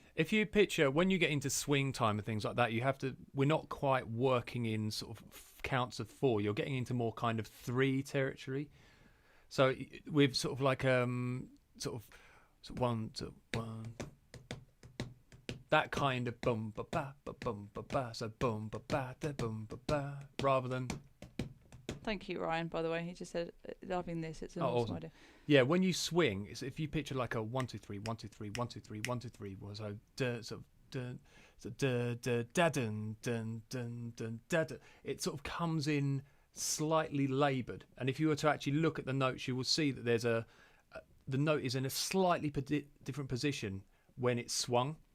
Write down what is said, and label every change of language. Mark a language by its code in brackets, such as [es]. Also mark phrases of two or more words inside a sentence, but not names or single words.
[en] If you picture when you get into swing time and things like that, we're not quite working in sort of counts of 4. You're getting into more kind of 3 territory. So with sort of like sort of 1 to 1, that kind of boom ba ba ba boom ba ba, so boom ba ba da boom ba ba, rather than. Thank you, Ryan. By the way, he just said loving this. It's an awesome idea. Yeah, when you swing, if you picture like a 1 2 3 1 2 3 1 2 3 1 2 3 was so da da dun dun dun dun da da. It sort of comes in slightly laboured, and if you were to actually look at the notes, you will see that there's the note is in a slightly different position when it's swung.